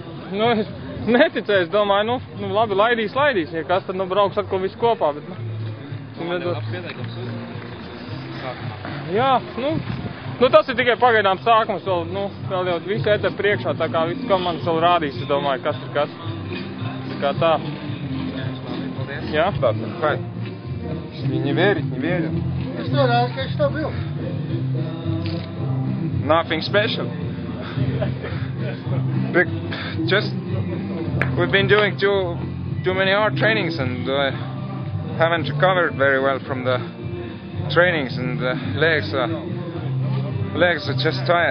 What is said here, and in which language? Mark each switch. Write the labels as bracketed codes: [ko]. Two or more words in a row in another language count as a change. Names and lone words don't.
[lv] Nu, es neticēju, es domāju, nu, labi, laidīs, ja kas tad, nu, brauks atkal visu kopā, bet, nu, jā, nu, tas ir tikai pagaidām sākums, vēl jau visu etapu priekšā, tā kā viss komandas vēl rādīs, es domāju, kas ir kas. Tā kā tā. Jā? [ru] Не верит, не верит. И что было? [en] Nothing special. Just we've been doing too many hard trainings and haven't recovered very well from the trainings, and the legs are just tired.